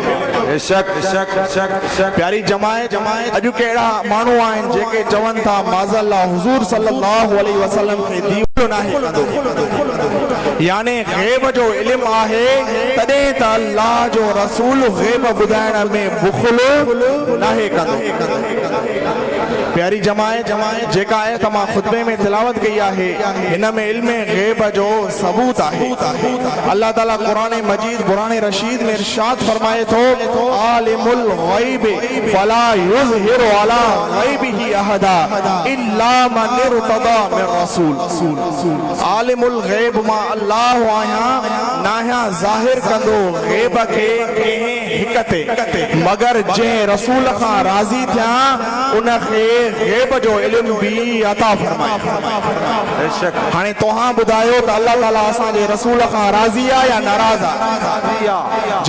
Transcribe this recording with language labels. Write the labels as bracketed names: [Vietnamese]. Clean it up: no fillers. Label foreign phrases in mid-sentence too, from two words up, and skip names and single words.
[Sindhi] प्यारी जमायत, अॼु कहिड़ा माण्हू आहिनि जेके चवनि था माज़अल्लाह हुजूर [Arabic] صلى الله عليه وسلم [Sindhi] खे दीवानो नाहे कंदो, यानी ग़ैब जो इल्म आहे तॾहिं त अल्लाह जो रसूल ग़ैब ॿुधाइण में बुख़ल नाहे कंदो। प्यारी जमायत, जेका आयत मां खुतबे में तिलावत कई आहे हिन में इल्म ग़ैब जो सबूत आहे। अल्लाह ताला कुरान मजीद कुरान रशीद में इरशाद फरमाए थो [Arabic] عالم الغيب فلا يظهر على غيبه أحدا إلا من ارتضى من رسول. عالم الغيب [Sindhi] मां अल्लाह आहियां, नाया ज़ाहिर कंदो ग़ैब खे कंहिं हिक ते मगर जंहिं रसूल खां राज़ी थिया उनखे ग़ैब जो इल्म भी अता फरमाए। बेशक हाणे तव्हां ॿुधायो त अल्लाह ताला असांजे रसूल खां राज़ी आहे या नाराज़ आहे?